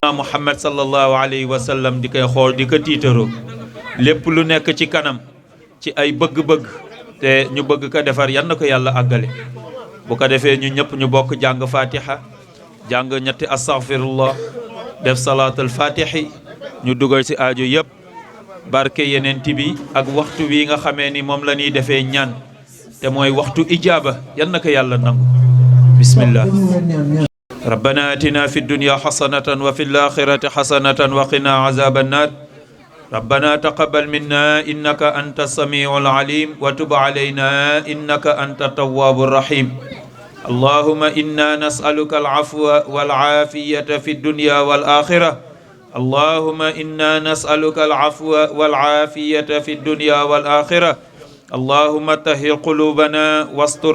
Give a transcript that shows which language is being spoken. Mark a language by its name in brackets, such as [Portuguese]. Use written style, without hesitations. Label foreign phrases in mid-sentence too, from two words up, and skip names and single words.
[Wolof] Muhammad [Arabic] صلى الله عليه وسلم [Wolof] di koy xool di ko tiitaroo lépp lu nekk ci kanam ci ay bëgg-bëgg te ñu bëgg ko defar yan na ko yàlla àggale bu ko defee ñu ñëpp ñu bokk jàng fatiha jàng ñetti astaghfirullah def [Arabic] صلاة الفاتح [Wolof] ñu dugal ci aajo yëpp barke yeneen bi ak waxtu wi nga xamee ni moom la ñuy defee ñaan te mooy waxtu ijaaba yan na ko yàlla nangu bismillah [Arabic] ربنا آتنا في الدنيا حسنة وفي الآخرة حسنة وقنا عذاب النار ربنا تقبل منا إنك أنت السميع العليم وتب علينا إنك أنت التواب الرحيم اللهم إنا نسألك العفو والعافية في الدنيا والآخرة اللهم إنا نسألك العفو والعافية في الدنيا والآخرة اللهم طهر قلوبنا واستر